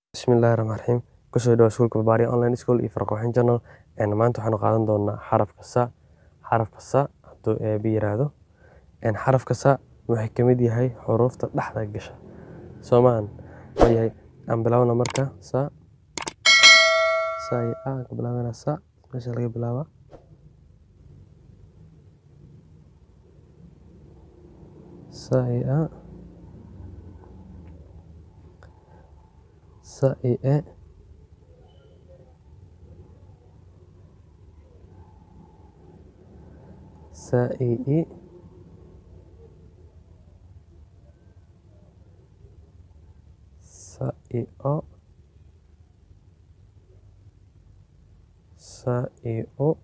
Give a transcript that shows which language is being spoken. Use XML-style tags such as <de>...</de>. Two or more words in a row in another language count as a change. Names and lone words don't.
<so>Bismillahirrahmanirrahim. Kusoo dhawaad Schoolka Barbarian Online School iyo Farqooxin Channel. Maanta waxaanu qaadan doonaa xarafka sa. Xarafka sa hadduu eeb yiraahdo. Xarafka sa waxay ka mid yahay xuruufta dhexda gasha. Soomaan yahay aan bilaawna marka sa. Sa iyo a ka bilaabana sa. Meesha laga bilaaba. Sa iyo a. Sa iyo e. Sa iyo i. Sa iyo o. Sa iyo u.</so>